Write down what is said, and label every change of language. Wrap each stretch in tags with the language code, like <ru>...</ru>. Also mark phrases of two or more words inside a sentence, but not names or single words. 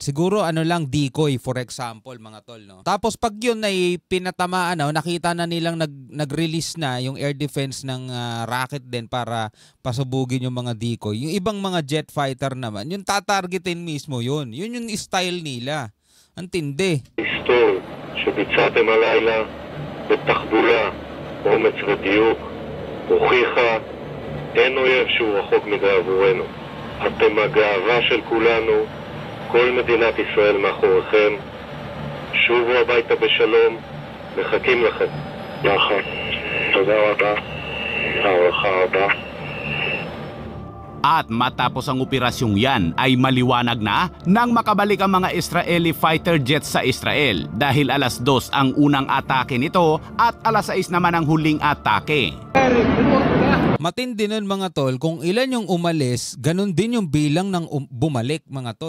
<tl>Siguro lang decoy</tl> <en>for example</en> <tl>mga tol, no. Tapos pag yun ay pinatamaan nakita na nilang nag-release na yung air defense ng rocket din para pasubugin yung mga decoy. Yung ibang mga</tl> <en>jet fighter</en> <tl>naman, yung tatargetin mismo yun. Yun yung style nila. Ang tindi.</tl> <he>היסטורי שביצעתם הלילה בתחבולה, אומץ ודיוק, הוכיחה אין אויב שהוא רחוק מדי עבורנו. אתם הגאווה של כולנו, כל מדינת ישראל מאחוריכם. שובו הביתה בשלום, מחכים לכם. נכון. תודה רבה. הערכה רבה.</he> <tl>At matapos ang operasyong yan ay maliwanag na nang makabalik ang mga</tl> <en>Israeli fighter jets</en> <tl>sa Israel dahil 2:00 ang unang atake nito at 6:00 naman ang huling atake. Matindi nun mga tol, kung ilan yung umalis, ganun din yung bilang ng bumalik mga tol.</tl>